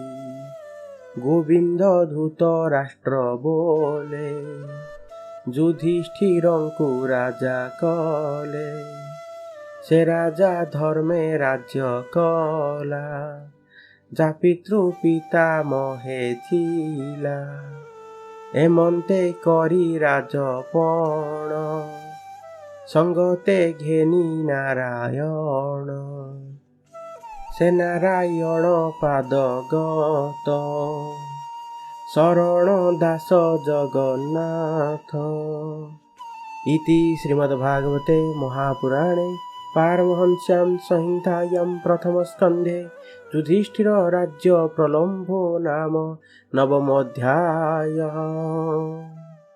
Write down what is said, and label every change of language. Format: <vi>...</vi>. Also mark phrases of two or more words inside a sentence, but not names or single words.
<or>ଗୋବିନ୍ଦ ଧୂତ ରାଷ୍ଟ୍ର ବୋଲେ ଯୁଧିଷ୍ଠିରଙ୍କୁ ରାଜା କଲେ। ସେ ରାଜା ଧର୍ମେ ରାଜ୍ୟ କଲା ଯା ପିତୃ ପିତା ମହେ ଥିଲା। ଏମନ୍ତେ କରି ରାଜପଣ ସଙ୍ଗତେ ଘେନି ନାରାୟଣ। ସେ ନାରାୟଣ ପାଦଗତ ଶରଣ ଦାସ ଜଗନ୍ନାଥ।</or> <sa>इति श्रीमद्भागवते महापुराणे पारमहंस्यां संहितायां प्रथमस्कन्धे युधिष्ठिर राज्य प्रलम्भो नाम नवमोऽध्यायः।</sa>